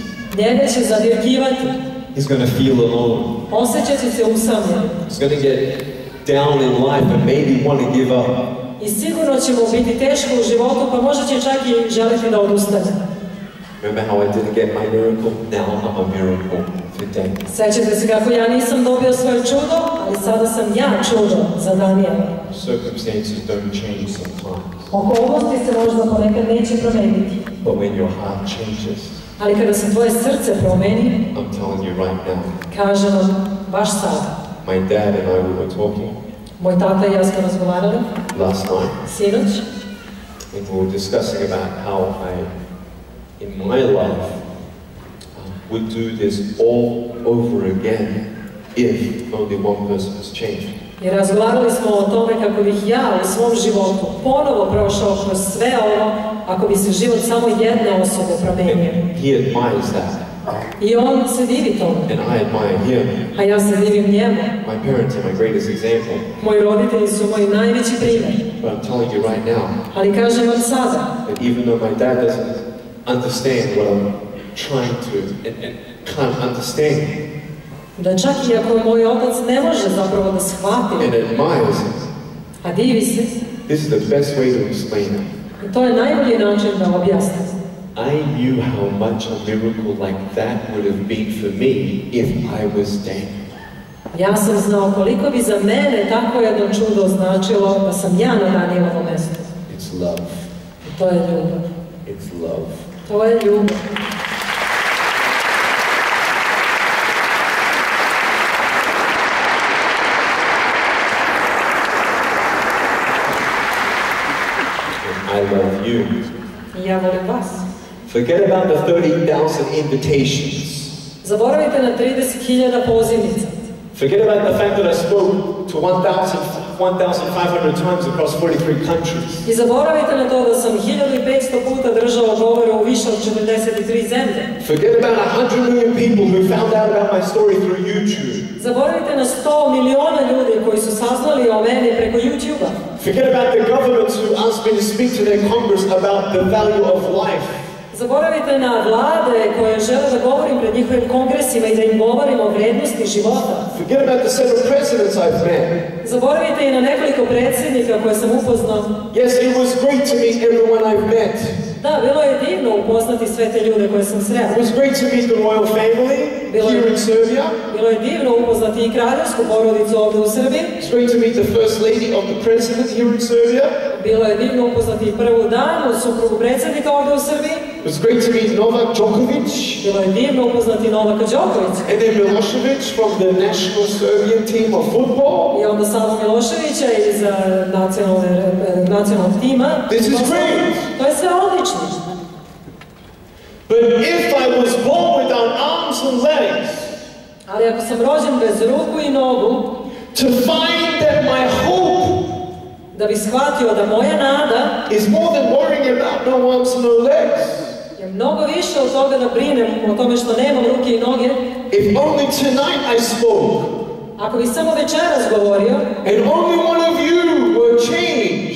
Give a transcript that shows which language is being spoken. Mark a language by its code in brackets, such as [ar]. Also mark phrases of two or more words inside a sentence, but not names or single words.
[sr] Njega će zadirkivati. [en] He's going to feel alone. [sr] Osjećat će se usamljen. [en] He's going to get down in life and maybe want to give up. [sr] I sigurno će mu biti teško u životu, pa možda će čak i želiti da odustane. [en] Remember how I didn't get my miracle? Now I'm a miracle today. [sr] Sećate se kako ja nisam dobio svoje čudo, ali sada sam ja čudo za Danijela. [en] Circumstances don't change sometimes. [sr] Okolnosti se možda ponekad neće promeniti. [en] But when your heart changes, [sr] ali kada se tvoje srce promeni, [en] I'm telling you right now, [sr] kažem vam, baš sada. [en] My dad and I were talking. [sr] Moj tata i ja smo razgovarali. [en] Last night. [sr] Sinoć. [en] And we were discussing about how I, in my life, would do this all over again if only one person has changed. [sr] I razgovarali smo o tome kako bih ja u svom životu ponovo prošao kroz sve ovo ako bi se život samo jedne osobe promenio. [en] He admires that. [sr] I on se divi tome. [en] And I admire him. [sr] A ja se divim njemu. [en] My parents are my greatest example. [sr] Moji roditelji su moj najveći primjer. [en] But I'm telling you right now, [sr] ali kažem vam sada, [en] that even though my dad doesn't understand what I'm trying to and can't understand, [sr] da čak i ako moj otac ne može zapravo da shvati, [en] and admires it, [sr] a divi se, [en] this is the best way to explain it. [sr] I to je najbolji način da objasnim. [en] I knew how much a miracle like that would have been for me if I was dead. [sr] Ja sam znao koliko bi za mene tako jedno čudo značilo da sam ja na Danijelovom mjestu. [en] It's love. [sr] I to je ljubav. [en] It's love. [sr] To je ljubav. [en] I love you. [sr] I ja volim vas. [en] Forget about the 30,000 invitations. [sr] Zaboravite na 30.000 pozivnica. [en] Forget about the fact that I spoke to 1,500 times across 43 countries. [sr] I zaboravite na to da sam 1500 puta držao govore u više od 43 zemlje. [en] Forget about 100 million people who found out about my story through YouTube. [sr] Zaboravite na 100 miliona ljudi koji su saznali o meni preko YouTube-a. [en] Forget about the governments who asked me to speak to their Congress about the value of life. [sr] Zaboravite na vlade koje žele da govorim pred njihovim kongresima i da im govorim o vrednosti života. [en] Forget about the several presidents I've met. [sr] Zaboravite i na nekoliko predsjednika koje sam upoznao. [en] Yes, it was great to meet everyone I've met. [sr] Da, bilo je divno upoznati sve te ljude koje sam sreo. [en] It was great to meet the royal family here in Serbia. [sr] Bilo je divno upoznati i kraljevsku porodicu ovdje u Srbiji. [en] It's great to meet the first lady of the president here in Serbia. [sr] Bilo je divno upoznati i prvu danu, suprugu predsjednika ovdje u Srbiji. [en] It was great to meet Novak Djokovic. [sr] Bilo je divno upoznati Novaka Đokovića. [en] And then Milošević from the national Serbian team of football. [sr] I onda Savo Miloševića iz nacionalnog tima. [en] This is great. [sr] To je sve odlično. [en] But if I was born without arms and legs, [sr] ali ako sam rođen bez ruku i nogu, [en] to find that my hope [sr] da bi shvatio da moja nada [en] is more than worrying about no arms and no legs. [sr] Je mnogo više od toga da brinem o tome što nemam ruke i noge. [en] If only tonight I spoke, [sr] ako bi samo večeras govorio, [en] and only one of you were changed,